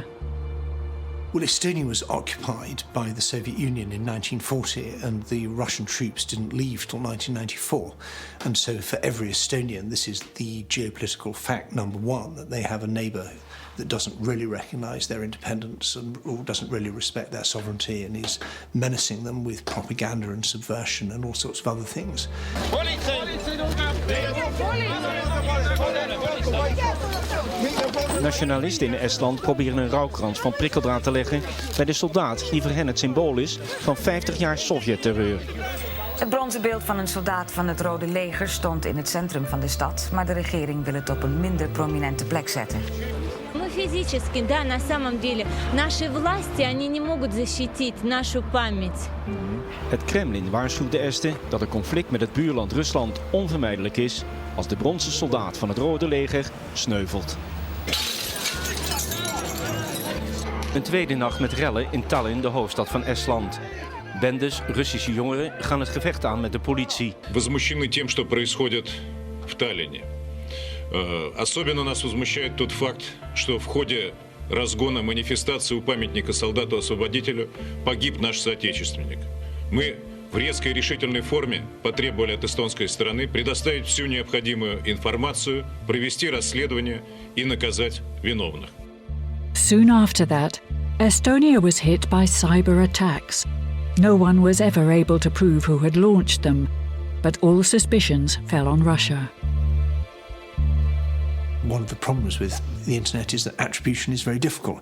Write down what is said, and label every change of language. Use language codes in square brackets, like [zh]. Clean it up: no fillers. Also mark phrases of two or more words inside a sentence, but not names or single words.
[en] Well, Estonia was occupied by the Soviet Union in 1940, and the Russian troops didn't leave till 1994. And so for every Estonian, this is the geopolitical fact number one, that they have a neighbour that doesn't really recognise their independence or doesn't really respect their sovereignty, and is menacing them with propaganda and subversion and all sorts of other things. [nl] Nationalisten in Estland proberen een rouwkrans van prikkeldraad te leggen bij de soldaat die voor hen het symbool is van 50 jaar Sovjet-terreur. Het bronzen beeld van een soldaat van het Rode Leger stond in het centrum van de stad, maar de regering wil het op een minder prominente plek zetten. [ru] Физически, да, на самом деле, наши власти, они не могут защитить нашу память. [nl] Het Kremlin waarschuwt de Esten dat een conflict met het buurland Rusland onvermijdelijk is als de bronzen soldaat van het Rode Leger sneuvelt. Een tweede nacht met rellen in Tallinn, de hoofdstad van Estland. Bendes, Russische jongeren gaan het gevecht aan met de politie. [ru] Возмущены тем, что происходит в Таллине. Особенно нас возмущает тот факт, что в ходе разгона манифестации у памятника солдату-освободителю погиб наш соотечественник. Мы в резкой и решительной форме потребовали от эстонской стороны предоставить всю необходимую информацию, провести расследование и наказать виновных. [en] Soon after that, Estonia was hit by cyber attacks. No one was ever able to prove who had launched them, but all suspicions fell on Russia. One of the problems with the internet is that attribution is very difficult.